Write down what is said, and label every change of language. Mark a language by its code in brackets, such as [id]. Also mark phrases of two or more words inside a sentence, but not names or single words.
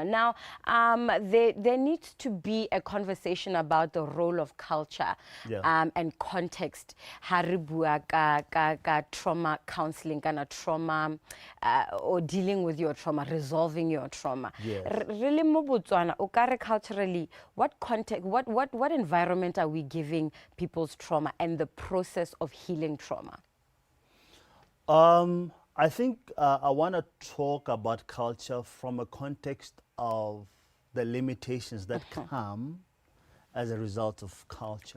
[en] Now, there needs to be a conversation about the role of culture and context. Haribua trauma counseling, trauma or dealing with your trauma, resolving your trauma. Really, [tn] mo Botswana, okare [en] culturally, what context, what environment are we giving people's trauma and the process of healing trauma? I think I want to talk about culture from a context of the limitations that come as a result of culture.